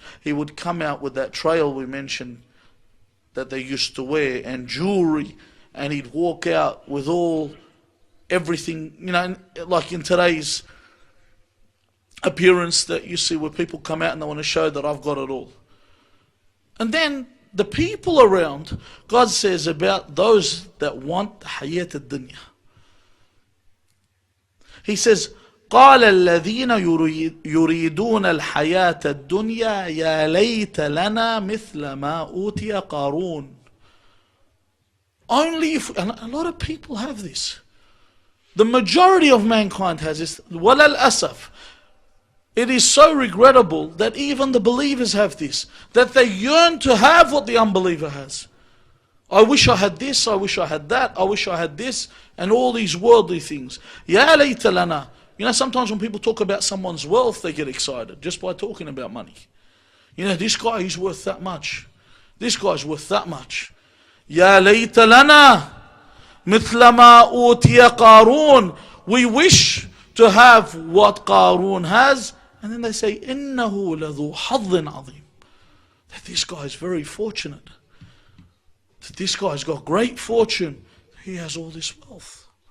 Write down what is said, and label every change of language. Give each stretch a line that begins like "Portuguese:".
English: He would come out with that trail we mentioned that they used to wear, and jewelry, and he'd walk out with everything, you know, like in today's appearance that you see where people come out and they want to show that I've got it all. And then the people around, God says about those that want hayat al-dunya. He says,
Arabic: قال الذين يريدون الحياة الدنيا يا ليت لنا مثل ما أوتي قارون.
English: Only if, and a lot of people have this. The majority of mankind has this.
Arabic: وَلَا الْأَسَفِ.
English: It is so regrettable that even the believers have this, that they yearn to have what the unbeliever has. I wish I had this, I wish I had that, I wish I had this, and all these worldly things.
Arabic: يا ليت لنا.
English: You know, sometimes when people talk about someone's wealth, they get excited just by talking about money. You know, this guy, he's worth that much. This guy's worth that much.
Arabic: يا ليت لنا مثل ما أوتي قارون.
English: We wish to have what Qarun has. And then they say,
Arabic: إِنَّهُ لَذُو حَظٍ عَظِيمٍ.
English: That this guy is very fortunate. That this guy's got great fortune. He has all this wealth.